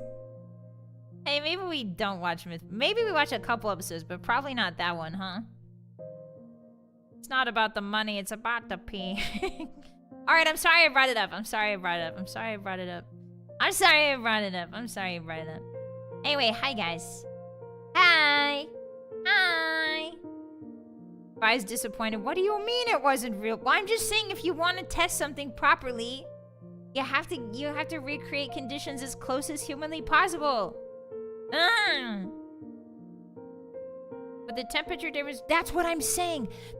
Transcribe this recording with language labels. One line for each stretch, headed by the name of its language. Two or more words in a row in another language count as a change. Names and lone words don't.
English: Hey, maybe we don't watch Maybe we watch a couple episodes, but probably not that one, huh? It's not about the money, it's about the pee. Alright, I'm sorry I brought it up. Anyway, hi guys. Hi. Vi's disappointed. What do you mean it wasn't real? Well, I'm just saying if you want to test something properly, you have to recreate conditions as close as humanly possible. But the temperature difference, that's what I'm saying.